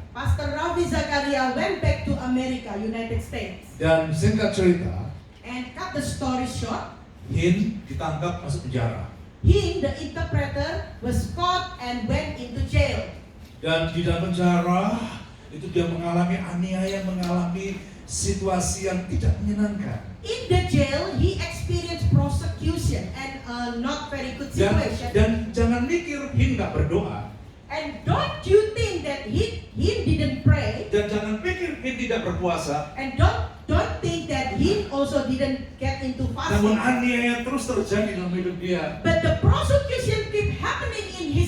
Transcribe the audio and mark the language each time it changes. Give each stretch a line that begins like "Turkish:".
English: Pastor Ravi Zakaria went back to America, United States.
Indonesian: Dan singkat cerita,
English: And cut the story short,
Indonesian: Hin ditangkap masuk penjara.
English: he, the interpreter, was caught and went into jail.
Indonesian: Dan di dalam penjara itu dia mengalami aniaya, mengalami situasi yang tidak menyenangkan.
English: In the jail, he experienced prosecution and a not very good situation.
Indonesian: Dan jangan mikir Hin nggak berdoa.
English: And don't you think that he didn't pray?
Indonesian: Dan jangan pikir Hin tidak berpuasa.
English: And don't think that he also didn't get into
Indonesian: Namun
English: fasting.
Indonesian: aniaya terus terjadi dalam hidup dia.
English: But the prosecution keep happening in his